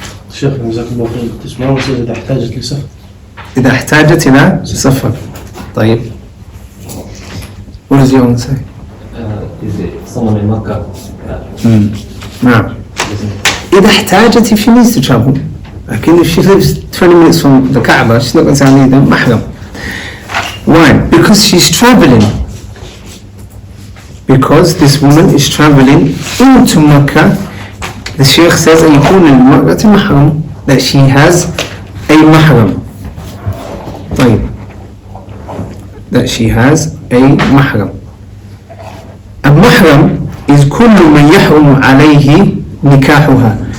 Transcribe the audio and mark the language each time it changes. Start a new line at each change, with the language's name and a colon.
Arabic: الشيخ جزاك الله خير تسمعون إذا احتاجت لسفر. إذا احتاجت إلى سفر. طيب.
English: What does you want to say? Is it someone in Makkah?
Arabic: نعم. إذا احتاجت,
English: if she needs to travel. Like if she lives 20 minutes from the Kaaba, she's not going to say I need a mahram. Why? Because she's traveling. Because this woman is traveling into Makkah. The Shaykh says
Arabic: أن يكون للمرأة محرم,
English: that she has a mahram. طيب, that she has a mahram.
Arabic: المحرم is كل من يحرم عليه نكاحها.